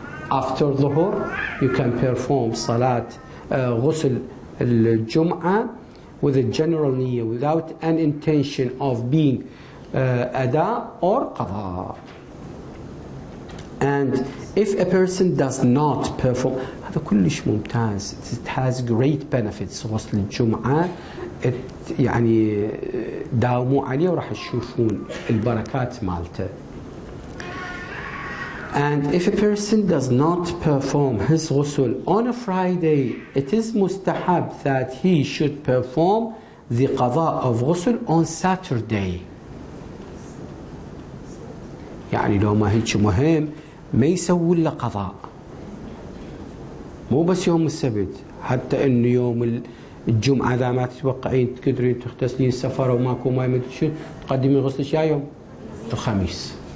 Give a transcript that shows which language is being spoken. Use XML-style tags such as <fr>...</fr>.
<en>After Dhuhr, you can perform salat, ghusl al-Jum'ah with a general niyyah, without an intention of being ada or qada. And if a person does not perform,</en> <ar>هذا كلش ممتاز.</ar> <en>It has great benefits.</en> <ar>غسل الجمعة يعني داوموا عليه وراح تشوفون البركات مالته.</ar> <en>And if a person does not perform his ghusl on a Friday, it is mustahab that he should perform the qada of ghusl on Saturday.</en> <ar>يعني لو ما هيك مهم ما يسوي له قضاء، مو بس يوم السبت، حتى انه يوم الجمعه اذا ما تتوقعين تقدرين تغتسلين سفر وماكو ماي ما شو تقدمين غسل يا يوم الخميس.</ar>